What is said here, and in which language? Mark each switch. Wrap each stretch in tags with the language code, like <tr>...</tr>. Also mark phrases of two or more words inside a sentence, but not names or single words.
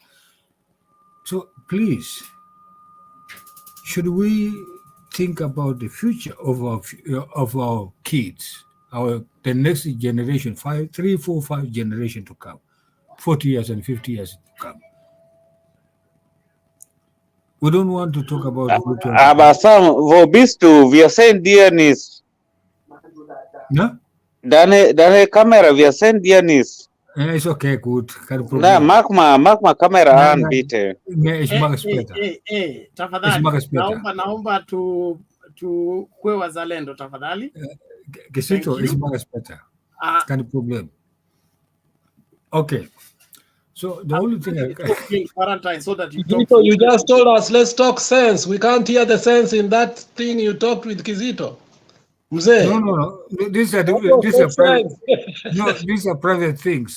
<en>So please, should we think about the future of our kids, the next generation, 3, 4, 5 generation to come, 40 years and 50 years to come? We don't want to talk about</en> <de>Aber Sam, wo bist du? Wir sehen dir nicht. Ja? Deine Kamera, wir sehen dir nicht.</de> <en>It's okay, gut.</en> <de>Na, mach mal Kamera an, bitte. Ich mache es später.</de> <sw>Tafadhali.</sw> <de>mache später.</de> <sw>Naomba tukue wazalendo tafadhali. Kisito,</sw> <de>ich mache es später. Kein Problem. Okay.</de> <en>So the only thing quarantine so that you Kizito, you just told us let's talk sense. We can't hear the sense in that thing you talked with Kizito.</en> <sw>Mzee.</sw> <en>No. These are private things.</en>